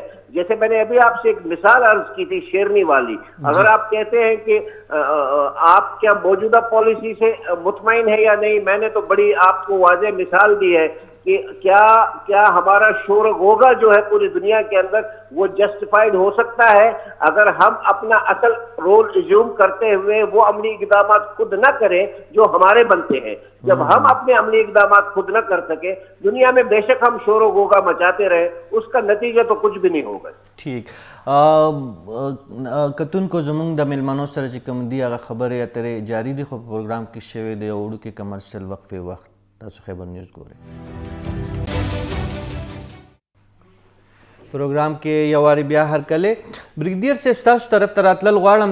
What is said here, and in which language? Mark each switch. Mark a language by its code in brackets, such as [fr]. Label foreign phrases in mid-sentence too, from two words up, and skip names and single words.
[ur] جیسے میں نے ابھی آپ سے ایک مثال عرض کی تھی شیرنی والی، اگر آپ کہتے ہیں کہ آپ کیا موجودہ پالیسی سے مطمئن ہے یا نہیں، میں نے تو بڑی آپ کو واضح مثال دی ہے کہ کیا ہمارا شور غوغا جو ہے پوری دنیا کے اندر وہ جسٹیفائڈ ہو سکتا ہے اگر ہم اپنا اصل [en] role assume [ur] کرتے ہوئے وہ عملی اقدامات خود نہ کریں جو ہمارے بنتے ہیں. جب ہم اپنے عملی اقدامات خود نہ کر سکے، دنیا میں بے شک ہم شور و غوغا مچاتے رہے، اس کا نتیجہ تو کچھ بھی نہیں ہوگا. [ps] ٹھیک کتون کو زمونږ د میلمنو سره چې کوم دي هغه خبرې اترې جاری دي، خو پروګرام کې شوی دی او وړوکی کمرشل وقفې وخت. تاسو خیبر نیوز ګورئ. پروګرام کې یو وارې بیا هرکلې بریګیډیر صاحب ستاسو طرف ته راتلل غواړم.